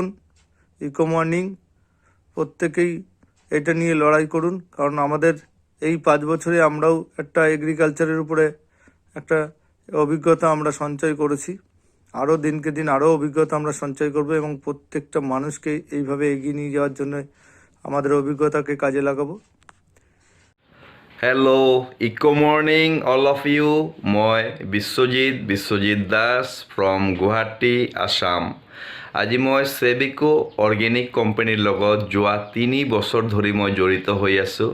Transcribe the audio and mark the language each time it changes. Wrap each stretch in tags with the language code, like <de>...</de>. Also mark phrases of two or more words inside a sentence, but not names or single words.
<bn>ইকো মর্নিং প্রত্যেকেই এটা নিয়ে লড়াই করুন, কারণ আমাদের এই 5 বছরে আমরাও একটা এগ্রিকালচারের উপরে একটা অভিজ্ঞতা আমরা সঞ্চয় করেছি। আরও দিনকে দিন আরও অভিজ্ঞতা আমরা সঞ্চয় করব এবং প্রত্যেকটা মানুষকে এইভাবে এগিয়ে নিয়ে যাওয়ার জন্য আমাদের অভিজ্ঞতাকে কাজে লাগাবো।</bn> <en>Hello Eco Morning all of you.</en> <as>মই বিশ্বজিৎ দাস ফ্ৰম গুৱাহাটী, আছাম। আজি মই সেবিকো অৰ্গেনিক কোম্পানীৰ লগত যোৱা 3 বছৰ ধৰি মই জড়িত হৈ আছোঁ।</as>